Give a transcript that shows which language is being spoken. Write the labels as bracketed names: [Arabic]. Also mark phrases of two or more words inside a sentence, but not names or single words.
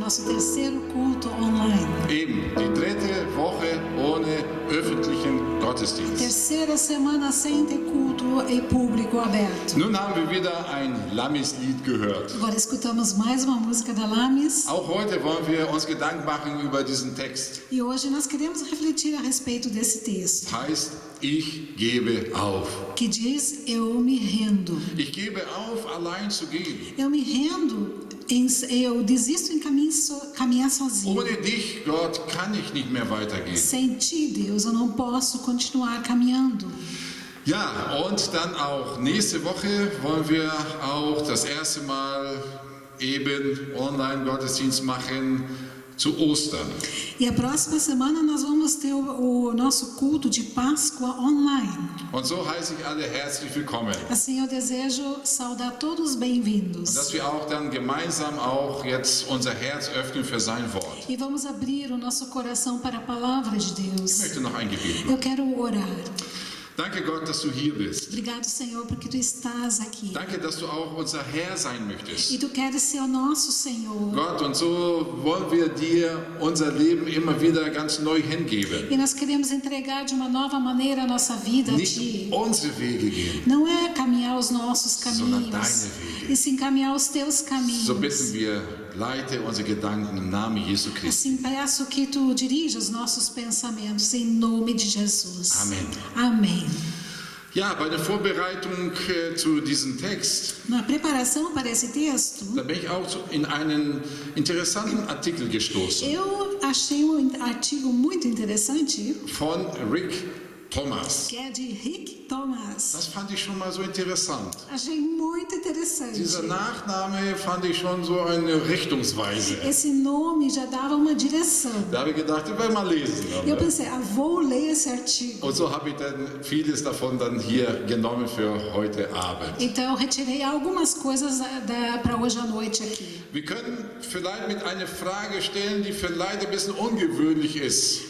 [Portuguese] terceiro culto online. [German] Eben, die dritte Woche ohne öffentlichen Gottesdienst. [Portuguese] Terceira semana sem ter culto em público aberto. [German] Nun haben wir wieder ein Lammis-Lied gehört. [Portuguese] Agora escutamos mais uma música da Lames. [German] Auch heute wollen wir uns Gedanken machen über diesen Text. [Portuguese] E hoje nós queremos refletir a respeito desse texto. [German] Heißt, ich gebe auf. [Portuguese] Que diz, eu me rendo. [German] Ich gebe auf, allein zu gehen. [Portuguese] Eu me rendo, eu desisto em caminhar sozinho. [German] Ohne dich, Gott, kann ich nicht mehr weitergehen. [Portuguese] Sem ti, Deus, eu não posso continuar caminhando. [German] Ja, und dann auch nächste Woche wollen wir auch das erste Mal eben Online-Gottesdienst machen zu Ostern. [Portuguese] E a próxima semana nós vamos ter o nosso culto de Páscoa online. [German] Und so heiße ich alle herzlich willkommen. [Portuguese] Assim eu desejo saudar todos [German] Und [Portuguese] bem-vindos. [German] dass wir auch dann gemeinsam auch jetzt unser Herz öffnen für sein Wort. [Portuguese] E vamos abrir o nosso coração para a palavra de [German] Ich [Portuguese] Deus. [German] möchte noch ein Gebet machen. [Portuguese] Eu quero orar. [German] Danke Gott, dass du hier bist. [Portuguese] Obrigado, Senhor, porque tu estás aqui. [German] Danke, dass du auch unser Herr sein möchtest. [Portuguese] E tu queres ser o nosso Senhor. [German] Gott, und so wollen wir dir unser Leben immer wieder ganz neu hingeben. [Portuguese] E nós queremos entregar de uma nova maneira a nossa vida a [German] Nicht [Portuguese] ti. [German] unsere Wege gehen. [Portuguese] Não é caminhar os nossos [German] Sondern [Portuguese] caminhos, [German] deine Wege. [Portuguese] e sim caminhar os teus caminhos. [German] So bitten wir, leite unsere Gedanken im Namen Jesu Christi. [Portuguese] Assim peço que tu dirija os nossos pensamentos em nome de Jesus. [German] Amen. [Portuguese] Amém. [German] Ja, bei der Vorbereitung zu diesem Text, [Portuguese] Na preparação para esse texto, [German] da bin ich auch in einen interessanten Artikel gestoßen [Portuguese] eu achei artigo muito interessante, [German] von Rick Thomas. [Portuguese] que é de Rick Thomas. [German] Das fand ich schon mal so interessant. [Portuguese] Achei muito interessante. [German] Dieser Nachname fand ich schon so eine Richtungsweise. [Portuguese] Esse nome já dava uma direção. [German] Da habe ich gedacht, ich werde mal lesen. [Portuguese] E eu pensei, vou ler esse artigo. [German] Und so habe ich dann vieles davon dann hier genommen für heute Abend. [Portuguese] Então eu retirei algumas coisas para hoje à noite aqui. [German] Wir können vielleicht mit einer Frage stellen, die vielleicht ein bisschen ungewöhnlich ist.